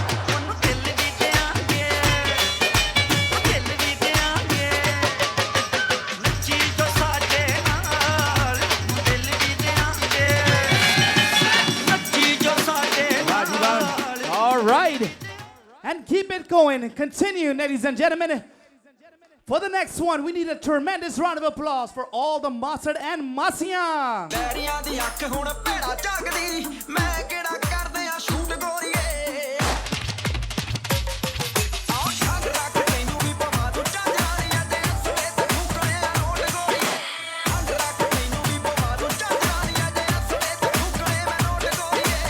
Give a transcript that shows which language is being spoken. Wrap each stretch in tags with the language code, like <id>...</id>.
<pa>ਉਹਨੂੰ ਦਿਲ ਵੀ ਦਿਆਂਗੇ ਦਿਲ ਵੀ ਦਿਆਂਗੇ ਨੱਚੀ ਜੋ ਸਾਡੇ ਨਾਲ ਦਿਲ ਵੀ ਦਿਆਂਗੇ ਨੱਚੀ ਜੋ ਸਾਡੇ ਨਾਲ</pa> <en>All right. And keep it going. Continue, ladies and gentlemen. For the next one, we need a tremendous round of applause for all the Masad and Masiyan.</en> <pa>ਬੈਰੀਆਂ ਦੀ ਅੱਖ ਹੁਣ ਭੇੜਾ ਝਾਕਦੀ ਮੈਂ ਕਿਹੜਾ ਕਰਦੇ ਆ ਸ਼ੂਟ ਗੋਰੀਏ ਆਹ ਛੱਡ ਰੱਖ ਤੈਨੂੰ ਵੀ ਪਵਾ ਦੂੰ ਚਾਂਦਰਾਨੀਆਂ ਦੇ ਅਸਲੇ ਤੇ ਠੁਕਰਿਆ ਨੋਟ ਗੋਰੀਏ ਛੱਡ ਰੱਖ ਤੈਨੂੰ ਵੀ ਪਵਾ ਦੂੰ ਚਾਂਦਰਾਨੀਆਂ ਦੇ ਅਸਲੇ ਤੇ ਠੁਕਰੇ ਮੈਂ ਨੋਟ ਗੋਰੀਏ</pa>